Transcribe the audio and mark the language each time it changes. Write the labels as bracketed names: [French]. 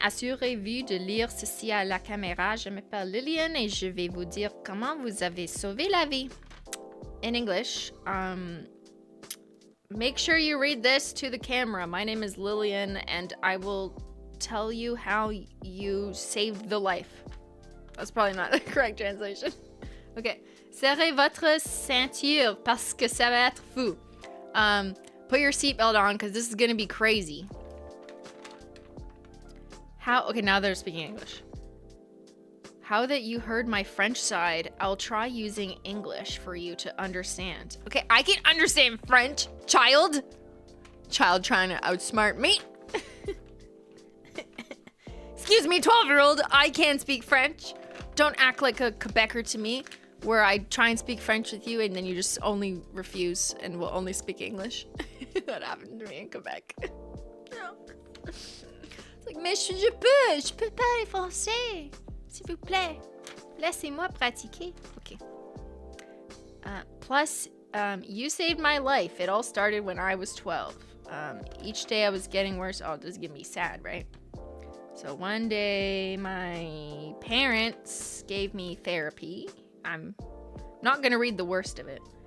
[French] Assurez-vous de lire ceci à la caméra. Je m'appelle Lillian et je vais vous dire comment vous avez sauvé la vie. [English] In English, make sure you read this to the camera. My name is Lillian, and I will tell you how you saved the life. That's probably not the correct translation. Okay. [French] Serrez votre ceinture parce que ça va être fou. [English] Put your seatbelt on because this is going to be crazy. Okay, now they're speaking English. How that you heard my French side, I'll try using English for you to understand. Okay, I can understand French, child. Child trying to outsmart me. Excuse me, 12-year-old, I can speak French. Don't act like a Quebecer to me, where I try and speak French with you and then you just only refuse and will only speak English. That happened to me in Quebec. No. It's like, [French] mais je peux parler français. S'il vous plaît, laissez-moi pratiquer. [English] Okay. Plus, you saved my life. It all started when I was 12. Each day I was getting worse. Oh, this is gonna be sad, right? So one day my parents gave me therapy. I'm not gonna read the worst of it.